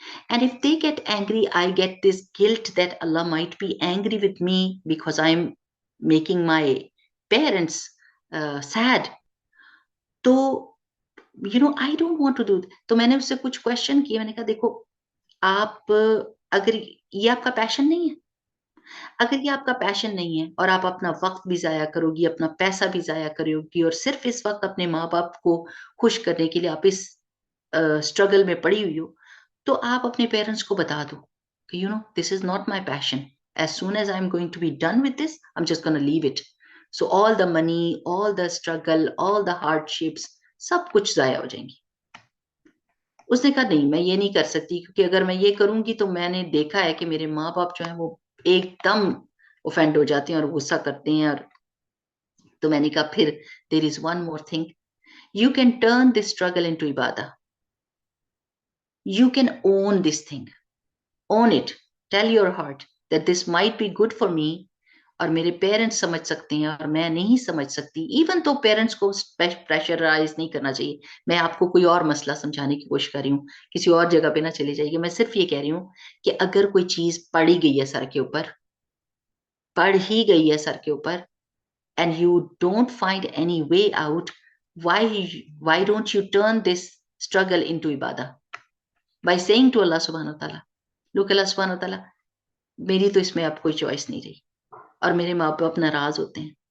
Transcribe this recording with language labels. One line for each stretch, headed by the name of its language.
English: And if they get angry, I get this guilt that Allah might be angry with me because I'm making my parents sad. تو I don't want to do that.
Urdu: تو میں نے اس سے کچھ question کیے, میں نے کہا دیکھو آپ اگر یہ آپ کا پیشن نہیں ہے, اگر یہ آپ کا پیشن نہیں ہے اور آپ اپنا وقت بھی ضائع کرو گی, اپنا پیسہ بھی ضائع کرو گی, اور صرف اس وقت اپنے ماں باپ کو خوش کرنے کے لیے آپ اس اسٹرگل میں پڑی ہوئی ہو, تو آپ اپنے پیرنٹس کو بتا دو کہ
English: this is not my passion. As soon as I'm going to be done with this, I'm just going to leave it. So all the money, all the struggle, all the hardships,
Urdu: سب کچھ ضائع ہو جائیں گی. اس نے کہا نہیں میں یہ نہیں کر سکتی, کیونکہ اگر میں یہ کروں گی تو میں نے دیکھا ہے کہ میرے ماں باپ جو ہیں وہ ایک دم اوفینڈ ہو جاتے ہیں اور غصہ کرتے ہیں. اور تو میں نے کہا پھر
English: there is one more thing. You can turn this struggle into ibadah. You can own this thing. Own it. Tell your heart that this might be good for me.
Urdu: اور میرے پیرنٹس سمجھ سکتے ہیں اور میں نہیں سمجھ سکتی. ایون تو پیرنٹس کو پریشرائز نہیں کرنا چاہیے. میں آپ کو کوئی اور مسئلہ سمجھانے کی کوشش کر رہی ہوں, کسی اور جگہ پہ نہ چلی جائیے. میں صرف یہ کہہ رہی ہوں کہ اگر کوئی چیز پڑی گئی ہے سر کے اوپر, پڑ ہی گئی ہے سر کے اوپر,
English: and you don't find any way out, why don't you turn this struggle into ibadah by saying to Allah subhanahu wa ta'ala,
Urdu: look Allah subhanahu wa ta'ala, میری تو اس میں اب کوئی چوائس نہیں رہی اور میرے ماں باپ ناراض ہوتے ہیں.